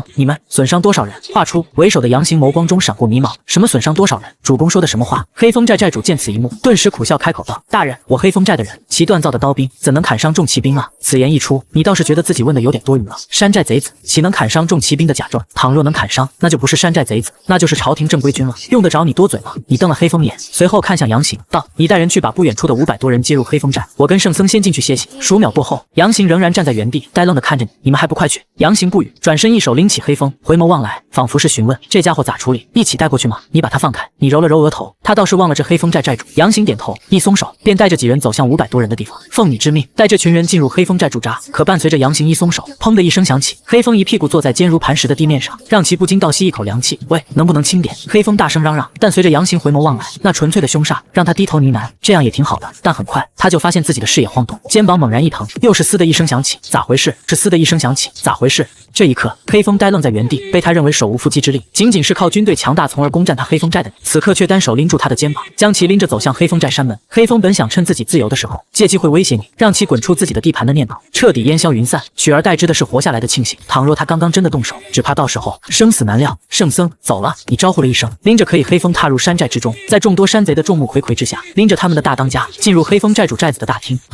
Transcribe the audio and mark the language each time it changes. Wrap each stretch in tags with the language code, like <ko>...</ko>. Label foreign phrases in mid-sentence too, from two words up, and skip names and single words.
<zh>你們損傷多少人？話出，為首的楊行眸光中閃過迷茫。什麼損傷多少人？主公說的什麼話？黑風寨寨主見此一幕，頓時苦笑開口道：“大人，我黑風寨的人，其鍛造的刀兵怎能砍傷重騎兵啊？” 此言一出，你倒是覺得自己問的有點多餘了。山寨賊子豈能砍傷重騎兵的甲胄？倘若能砍傷，那就不是山寨賊子，那就是朝廷正規軍了。用得着你多嘴嗎？你瞪了黑風眼，隨後看向楊行道：“你帶人去把不遠處的500多人接入黑風寨，我跟聖僧先進去歇息。” 數秒過後，楊行仍然站在原地，呆愣地看着你。你們還不快去？楊行不語，轉身一手拎起黑風，回眸望來，仿佛是詢問這家伙咋處理，一起帶過去嗎？你把他放開。你揉了揉額頭，他倒是忘了這黑風寨寨主。楊行點頭，一鬆手，便帶着幾人走向500多人的地方。奉你之命，帶這群人進入黑風寨駐紮。可伴隨着楊行一鬆手，砰的一聲響起，黑風一屁股坐在堅如磐石的地面上，讓其不禁倒吸一口涼氣。喂，能不能輕點？黑風大聲嚷嚷。但隨着楊行回眸望來，那純粹的凶煞讓他低頭呢喃，這樣也挺好的。但很快他就發現自己的視野晃動，肩膀猛然一疼，又是嘶的一聲響起，咋回事？这嘶的一聲響起，咋回事？這一刻，黑風呆愣在原地，被他認為手無縛雞之力，僅僅是靠軍隊強大從而攻佔他黑風寨的你，此刻卻單手拎住他的肩膀，將其拎着走向黑風寨山門。黑風本想趁自己自由的時候，借機會威脅你，讓其滾出自己的地盤的念頭徹底煙消雲散，取而代之的是活下來的慶幸。倘若他剛剛真的動手，只怕到時候生死難料。聖僧走了，你招呼了一聲，拎着可以黑風踏入山寨之中，在眾多山賊的眾目睽睽之下，拎着他們的大當家進入黑風寨主寨子的大廳。</zh>